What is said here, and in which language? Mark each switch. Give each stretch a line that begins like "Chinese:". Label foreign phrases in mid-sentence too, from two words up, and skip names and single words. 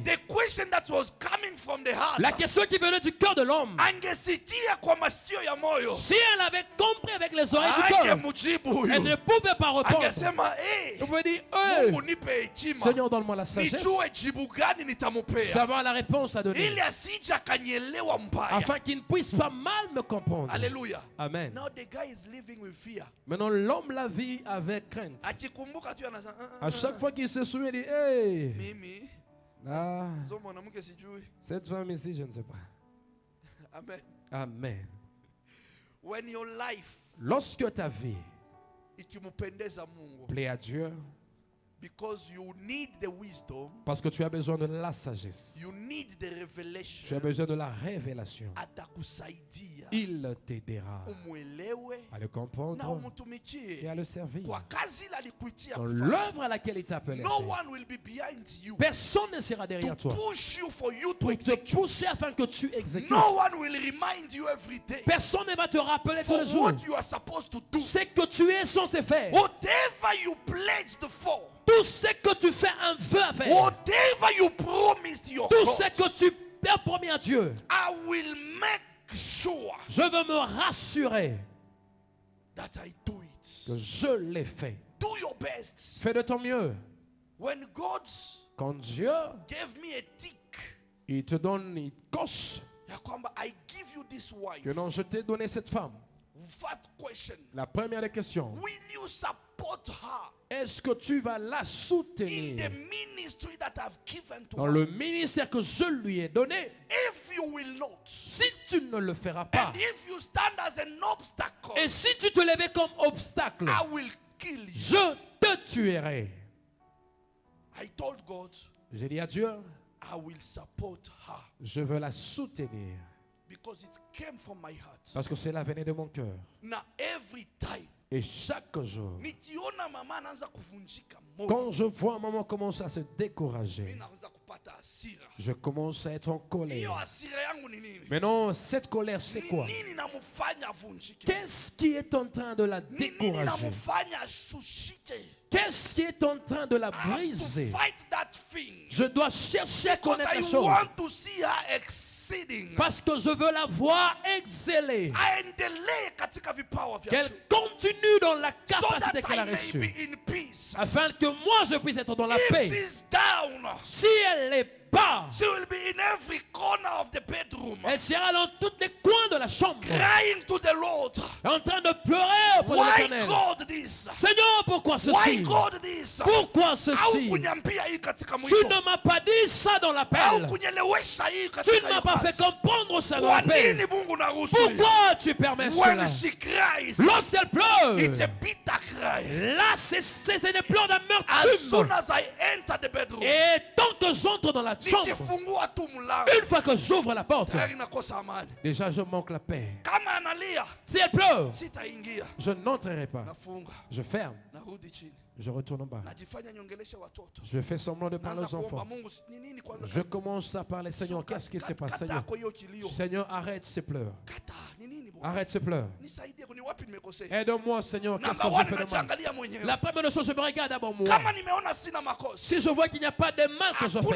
English: The question that was coming from the heart.
French: La question qui venait du cœur de l'homme.
Swahili: Angesikia kwa masikio ya moyo.
French: Si elle avait compris avec les oreilles du cœur,
Swahili: Angemujibu
French: elle ne
Swahili: huyu.
French: pouvait pas répondre.
Swahili: Angesema,
French: Vous pouvez dire, hey,
Swahili: Mungu nipe hekima.
French: Seigneur, donne-moi la sagesse.
Swahili: Nijue jibu gani nitamupea.
French: Savoir la réponse à donner.
Swahili: Ili asije akanielewa mbaya.
French: Afin qu'il ne puisse pas mal me comprendre. Alléluia. Amen.
English: Now the guy is living with fear.
French: Maintenant, l'homme la vit avec crainte.
Swahili: Akikumbuka tu anasema,
French: À chaque fois qu'il se souvient, il dit, hey,
Swahili: mimi ah, zo mwanamke sijui.
French: cette femme ici, je ne sais pas. Amen. Amen.
English: When your life
French: Lorsque ta vie
Swahili: ikimpendeza Mungu,
French: plaît à Dieu,
English: because you need the wisdom,
French: parce que tu as besoin de la sagesse,
English: you need the
French: tu as revelation, besoin de la révélation,
Swahili: atakusaidia
French: il t'aidera
Swahili: umwelewe
French: à le
Swahili: na
French: comprendre et
Swahili: umtumikie
French: à le servir.
Swahili: kwa kazi ile alikuitia
French: Dans
Swahili: kufanya.
French: l'œuvre à laquelle il t'a appelé,
English: No one will be behind you
French: personne ne sera
English: to
French: derrière toi
English: push you for you to
French: pour te
English: execute.
French: pousser afin que tu exécutes.
English: No one will remind you every day
French: Personne ne va te rappeler tous
English: for
French: les jours
English: what you are supposed to do.
French: ce que tu es censé faire.
English: Whatever you pledged for,
French: Tout ce que tu fais un vœu à faire.
English: whatever you promised your
French: Tout
English: God,
French: ce que tu t'as promis à Dieu,
English: I will make sure
French: je veux me rassurer
English: that I do it.
French: que je l'ai fait.
English: Do your best.
French: Fais de ton mieux.
English: When God
French: Quand Dieu,
English: gave me a tick,
French: il te donne, il coche
Swahili: ya kwamba
English: I give you this wife.
French: que non, je t'ai donné cette femme.
English: First question.
French: La première des questions,
English: Will you support her
French: est-ce que tu vas la
English: in
French: soutenir
English: the ministry that I've given to
French: dans
English: her?
French: le ministère que je lui ai donné?
English: If you will not,
French: Si tu ne le feras pas,
English: and if you stand as an obstacle,
French: et si tu te levais comme obstacle,
English: I will kill you.
French: je te tuerai.
English: I told God,
French: J'ai dit à Dieu,
English: I will support her
French: je veux la soutenir
English: because it came from my heart.
French: parce que cela venait de mon cœur.
English: Now every time
French: Et chaque jour,
Swahili: nikiona mama anaanza kuvunjika moyo,
French: quand je vois maman commencer à se
Swahili: mimi
French: décourager,
Swahili: naanza kupata hasira.
French: je commence à être en
Swahili: Hiyo
French: colère.
Swahili: hasira yangu ni nini?
French: Mais non, cette colère, c'est
Swahili: Ni
French: quoi?
Swahili: nini namufanya avunjike?
French: Qu'est-ce qui est en train de la
Swahili: Ni nini
French: décourager?
Swahili: namufanya ashushike?
French: Qu'est-ce qui est en train de la
English: I have to
French: briser?
English: fight that thing.
French: Je dois chercher à
English: Because
French: connaître
English: I
French: la chose.
English: want to see her exceeding.
French: Parce que je veux la voir exceller.
Swahili: Aendelee katika vipawa vyake.
French: Qu'elle continue dans la
English: So
French: capacité
English: that
French: qu'elle a
English: I may be
French: reçue.
English: in peace.
French: Afin que moi je puisse être dans la
English: If
French: paix.
English: she's down,
French: Si elle est bas,
English: she will be in every corner of the bedroom,
French: elle sera dans tous les coins de la chambre.
English: crying to the Lord.
French: En train de pleurer pour
English: Why
French: l'éternel.
English: God this?
French: Seigneur, pourquoi
English: Why
French: ceci?
English: God this?
French: Pourquoi ceci?
Swahili: Haukunyambia hii katika
French: Tu
Swahili: mwito.
French: ne m'as pas dit ça dans l'appel.
Swahili: Haukunyelewesha hii
French: Tu
Swahili: katika
French: ne m'as pas fait
Swahili: kazi.
French: comprendre ça dans
Swahili: Kwa
French: l'appel.
Swahili: nini Mungu naruhusu hii?
French: Pourquoi tu permets cela?
English: When she cries,
French: Lorsqu'elle
English: it's a
French: pleure,
English: bitter cry.
French: là c'est des pleurs
English: As soon
French: d'amertume.
English: as I enter the bedroom,
French: Et tant que j'entre dans la chambre,
Swahili: nikifungua tu mlango,
French: une fois que j'ouvre la porte,
Swahili: tayari nakosa amani.
French: déjà je manque la paix.
Swahili: Kama analia,
French: Si elle pleure,
Swahili: sitaingia.
French: je n'entrerai pas.
Swahili: Nafunga,
French: Je ferme,
Swahili: narudi chini.
French: je retourne en bas.
Swahili: Najifanya niongeleshe watoto.
French: Je fais semblant de parler
Swahili: Naanza
French: aux
Swahili: kuomba
French: enfants.
Swahili: Mungu, ni nini kwanza?
French: Je commence à parler, Seigneur, qu'est-ce qui se passe, Seigneur?
Swahili: Kata hiyo kilio.
French: Seigneur, arrête ces pleurs.
Swahili: Kata, ni nini bwana?
French: Arrête ces pleurs.
Swahili: Nisaidie, ni wapi nimekosea?
French: Aide-moi, Seigneur, qu'est-ce que
English: Number one,
French: j'ai fait de mal?
Swahili: najiangalia mwenyewe.
French: La première chose, je me regarde d'abord moi.
Swahili: Kama nimeona sina makosa,
French: Si je vois qu'il n'y a pas de mal que je